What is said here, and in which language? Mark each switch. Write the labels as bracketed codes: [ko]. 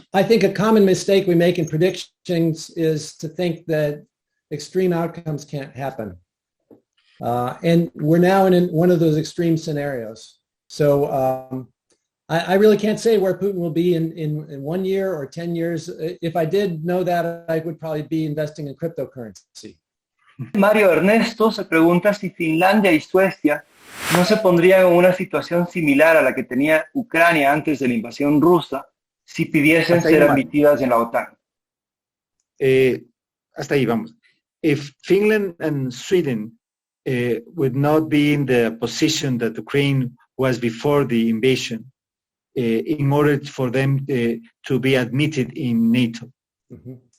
[en] I think a common mistake we make in predictions is to think that extreme outcomes can't happen. And we're now in one of those extreme scenarios. So I really can't say where Putin will be in 1 year or 10 years. If I did know that, I would probably be investing in cryptocurrency. [es] Mario Ernesto se pregunta si Finlandia y Suecia no se pondrían en una situación similar a la que tenía Ucrania antes de la invasión rusa si pidiesen ser admitidas en la OTAN. Hasta ahí vamos. [en] If Finland and Sweden would not be in the position that Ukraine was before the invasion, in order for them to be admitted in NATO. Mm-hmm.